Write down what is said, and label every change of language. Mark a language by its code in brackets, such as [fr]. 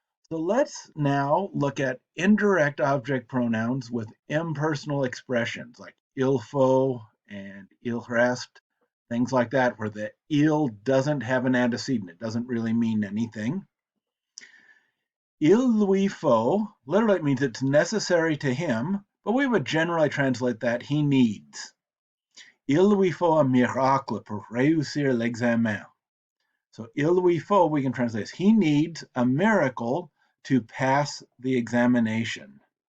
[en] So let's now look at indirect object pronouns with impersonal expressions like il faut and il il reste, things like that, where the il doesn't have an antecedent. It doesn't really mean anything. Il lui faut, literally it means it's necessary to him, but we would generally translate that he needs. [fr] Il lui faut un miracle pour réussir l'examen. [en] So il lui faut, we can translate as he needs a miracle to pass the examination.